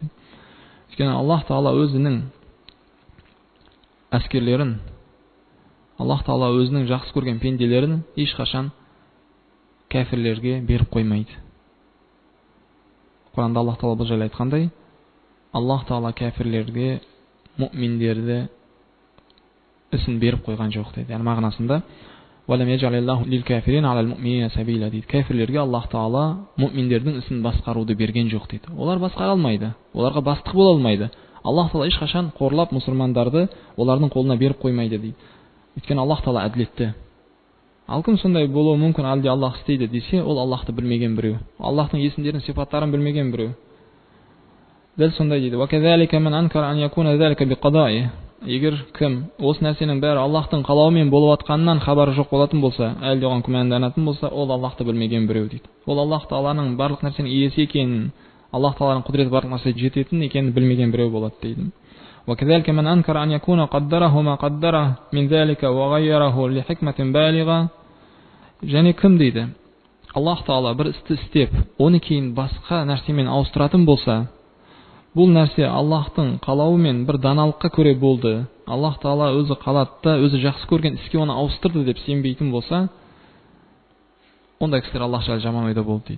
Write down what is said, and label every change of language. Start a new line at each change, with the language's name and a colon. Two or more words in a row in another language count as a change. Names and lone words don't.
Kazakh: Өйткені Аллах Тағала өзінің әскерлерін, Аллах Тағала өзінің жақсы көрген пенделерін ешқашан кәфірлерге беріп қоймайды. Құранда Аллах Тағала бұл жайлы айтқандай, Аллах Тағала кәфірлерге, мұъминдерді ісін беріп қойған жоқ дейді. Яғни мағынасында
Arabic: وَلَمْ يَجْعَلِ اللَّهُ لِلْكَافِرِينَ عَلَى الْمُؤْمِنِينَ سَبِيلًا дейді.
Kazakh: Кәфірлерге Аллах Тағала мұъминдердің ісін басқаруды берген жоқ дейді. Олар басқара алмайды, оларға бастық бола алмайды. Аллах Тағала ешқашан қорлап мұсылмандарды олардың қолына беріп қоймайды дейді. Өйткені Аллах Тағала әділетті. Ал кім сондай болуы мүмкін, әлде Аллах істейді десе, ол Аллахты білмеген біреу, Аллахтың есімдерін, сипаттарын білмеген біреу. Дәл сондай дейді.
Arabic: وَكَذَلِكَ مَنْ أَنْكَرَ أَنْ يَكُونَ ذَلِكَ بِقَضَائِهِ.
Kazakh: Егер кім осы нәрсенің бәрі Аллахтың қалауымен болып жатқанынан хабары жоқ болатын болса, әлде оған күмәнданатын болса, ол Аллахты білмеген біреу дейді. Ол Аллах Тағаланың барлық нәрсенің иесі екенін, Аллах Тағаланың құдіреті барлық нәрсеге жететін екенін білмеген біреу болады дейді.
Arabic: وَكَذَلِكَ مَنْ أَنْكَرَ أَنْ يَكُونَ قَدَّرَهُ مَا قَدَّرَهُ مِنْ ذَلِكَ وَغَيَّرَهُ لِحِكْمَةٍ بَالِغَةٍ.
Kazakh: Және кім дейді, Аллах Тағала бір істі істеп, оны кейін басқа нәрсемен ауыстыратын болса, Бұл нәрсе Аллахтың қалауымен бір даналыққа көре болды. Аллах Таала өзі қалады да, өзі жақсы көрген іске оны ауыстырды деп сенбейтін болса, ондай кісілер Аллах жаман ойда болды дейді.